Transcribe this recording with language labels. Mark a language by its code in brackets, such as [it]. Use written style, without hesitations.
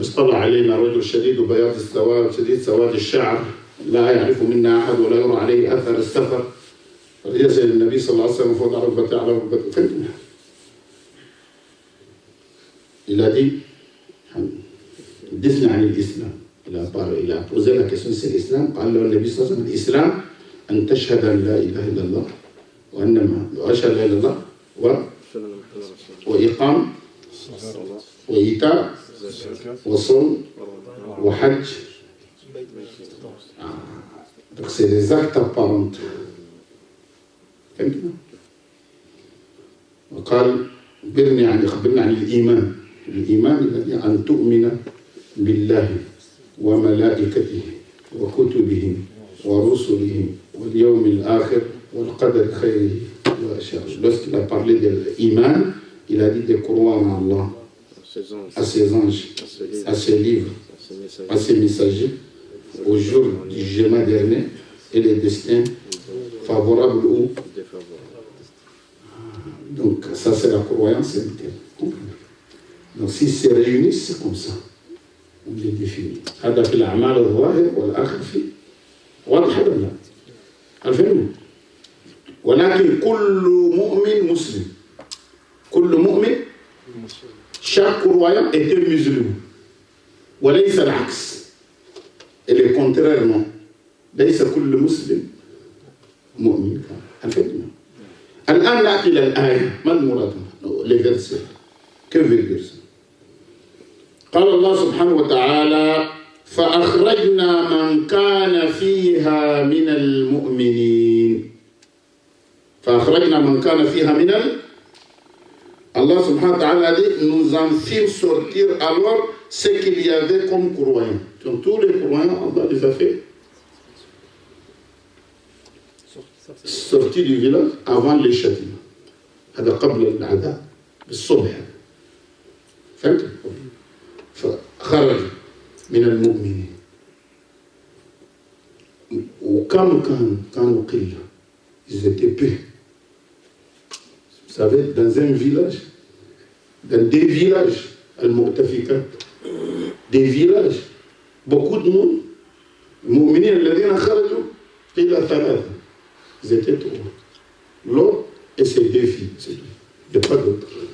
[ar] اصطلع علينا رجل شديد بياض السواد شديد سواد الشعر لا يعرف منا احد ولا يرى عليه اثر السفر. فيسأل النبي صلى الله عليه وسلم فوق ركبته على ركبته. [fr] Il a dit, [ar] حدثنا عن الإسلام. [fr] Il a posé la question c'est l'islam. [ar] قال له النبي صلى الله عليه وسلم الإسلام أن تشهد أن لا إله إلا الله وأشهد لا إله إلا الله وإقام وإيتاء وصوم وحج. [fr] Donc c'est des actes apparents. [ar] وقال برني عن خبرنا عن الإيمان. الإيمان الذي أن تؤمن بالله وملائكته وكتبه ورسله واليوم الآخر والقدر خيره وشره. [fr] Lorsqu'il a parlé de l'Iman, il a dit de croire en Allah, à ses anges, à ses livres, à ses messagers, au jour du jugement dernier et les destins favorables ou défavorables. Donc ça c'est la croyance interne. Donc s'ils se réunissent, c'est comme ça. On les définit. [ar] هذا في الأعمال الظاهر والآخر في واضح ولا لا؟ عارفين؟ ولكن كل مؤمن مسلم. كل مؤمن [fr] chaque croyant est un musulman. [ar] وليس العكس. [fr] Et le contraire non. [ar] ليس كل مسلم مؤمن. عارفين؟ الآن نأتي إلى الآية. ما المراد؟ [fr] les versets. Que veut dire ça? [ar] قال الله سبحانه وتعالى فأخرجنا من كان فيها من المؤمنين. فأخرجنا من كان فيها من [fr] Allah subhanahu wa ta'ala dit nous en fîmes sortir alors ce qu'il y avait comme croyants. Donc tous les croyants, Allah les a fait sortir du village avant les châtiments. [ar] هذا قبل العذاب بالصبح. فهمت؟ فخرج من المؤمنين وكم كانوا قلة. [fr] Ils étaient peu. Vous savez, dans un village, dans des villages, al-Mu'tafikat, des villages, beaucoup de monde, [ar] المؤمنين الذين خرجوا قيل ثلاثة. [fr] Ils étaient trois. L'autre et ses deux filles, c'est tout. Il n'y a pas d'autre.